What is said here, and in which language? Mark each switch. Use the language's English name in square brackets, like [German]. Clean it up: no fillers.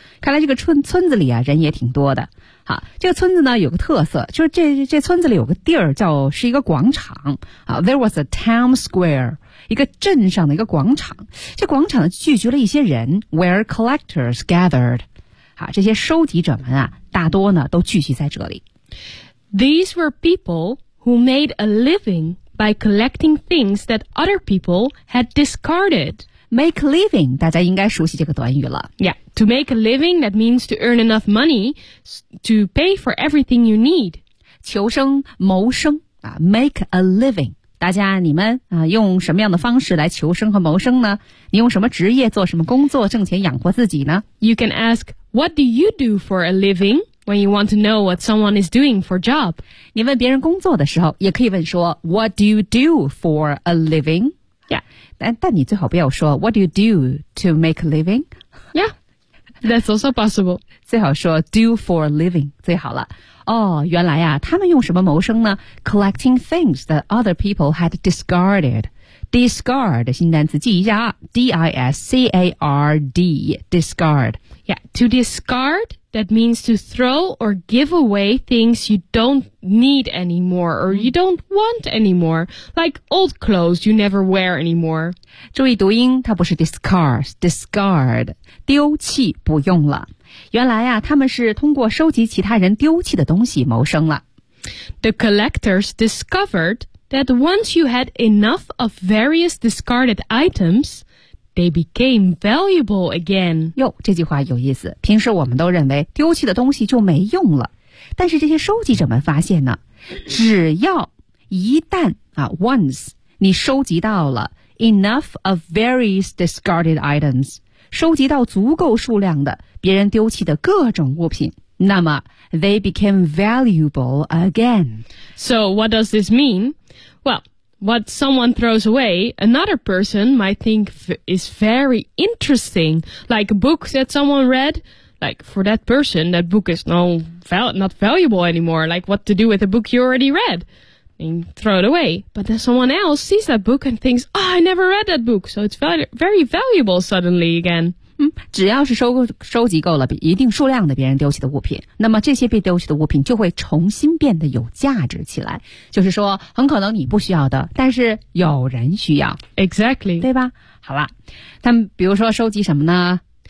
[Chinese] 看来这个村子里啊，人也挺多的。好，这个村子呢有个特色，就是这村子里有个地儿叫是一个广场啊。 [English] There was a town square, [Chinese] 一个镇上的一个广场。这广场聚集了一些人 ， [English] where collectors gathered。 [Chinese] 好，这些收集者们啊，大多呢都聚集在这里。 [English] These were people who made a living by collecting things that other people had discarded. Make a living, [Chinese] 大家应该熟悉这个短语了。 [English] Yeah, to make a living, that means to earn enough money to pay for everything you need. [Chinese] 求生、谋生、 [English] make a living. [Chinese] 大家你们、用什么样的方式来求生和谋生呢？你用什么职业做什么工作挣钱养活自己呢？ [English] You can ask, what do you do for a living when you want to know what someone is doing for a job? [Chinese] 你问别人工作的时候，也可以问说 [English] what do you do for a living? Yeah, [Chinese] 但你最好不要说 [English] What do you do to make a living? Yeah, that's also possible. [Chinese] 最好说 [English] do for a living, [Chinese] 最好了。哦，原来啊，他们用什么谋生呢？ [English] Collecting things that other people had discarded. [Chinese] Discard, 新单词记一下啊。 D-I-S-C-A-R-D, discard. [English] Yeah, to discard That means to throw or give away things you don't need anymore or you don't want anymore. Like old clothes you never wear anymore. [Chinese] 注意读音，它不是 discard, 丢弃不用了。原来啊，他们是通过收集其他人丢弃的东西谋生了。 [English] The collectors discovered that once you had enough of various discarded items... They became valuable again. [Chinese] 哟，这句话有意思。平时我们都认为丢弃的东西就没用了，但是这些收集者们发现呢，只要一旦啊 ，once 你收集到了 [English] enough of various discarded items， [Chinese] 收集到足够数量的别人丢弃的各种物品，那么 [English] they became valuable again. So what does this mean? Well. What someone throws away, another person might think is very interesting. Like a book that someone read, like for that person, that book is not valuable anymore. Like what to do with a book you already read? And throw it away. But then someone else sees that book and thinks, oh, I never read that book. So it's very valuable suddenly again. [Chinese] 只要是收集够了一定数量的别人丢弃的物品，那么这些被丢弃的物品就会重新变得有价值起来。就是说，很可能你不需要的，但是有人需要。 [English] Exactly. [Chinese] 对吧？好了，他们比如说收集什么呢？